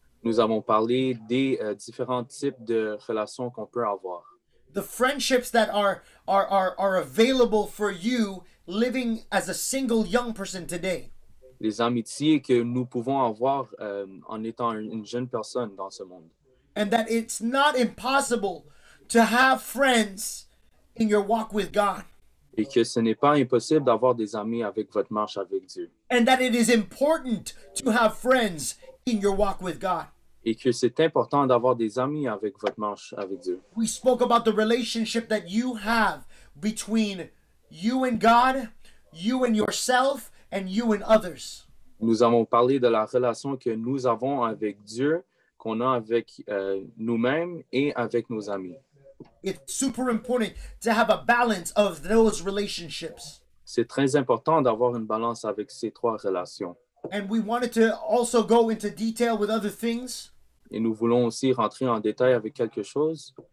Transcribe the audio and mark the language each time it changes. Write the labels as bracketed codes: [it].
[fr] Nous avons parlé des différents types de relations qu'on peut avoir. [en] The friendships that are available for you living as a single young person today. [fr] Les amitiés que nous pouvons avoir en étant une jeune personne dans ce monde. [en] And that it's not impossible to have friends in your walk with God. [fr] Et que ce n'est pas impossible d'avoir des amis avec votre marche avec Dieu. [en] And that it is important to have friends in your walk with God. [fr] Et que c'est important d'avoir des amis avec votre marche avec Dieu. [en] We spoke about the relationship that you have between you and God, you and yourself, and you and others. [fr] Nous avons parlé de la relation que nous avons avec Dieu, qu'on a avec nous-mêmes et avec nos amis. [en] It's super important to have a balance of those relationships. [fr] C'est très important d'avoir une balance avec ces trois relations. [en] And we wanted to also go into detail with other things [fr] Et nous voulons aussi rentrer en détail avec quelque chose,